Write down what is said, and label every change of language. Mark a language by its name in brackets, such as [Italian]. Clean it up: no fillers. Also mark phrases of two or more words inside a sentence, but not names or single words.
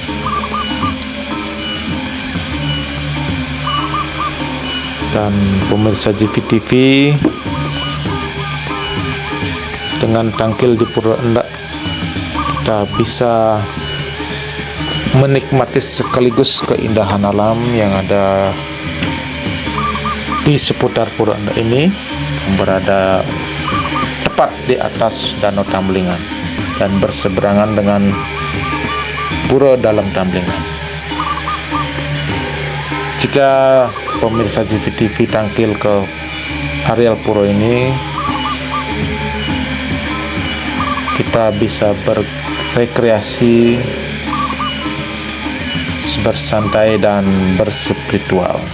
[Indonesian] Dan pemirsa JPTV, dengan tangkil di Pura Endak kita bisa menikmati sekaligus keindahan alam yang ada di seputar Pura Endak ini, yang berada tepat di atas Danau Tambelingan dan berseberangan dengan Pura Dalam Tambelingan. Jika pemirsa JPTV tangkil ke areal pura ini, kita bisa berrekreasi, bersantai dan berspiritual.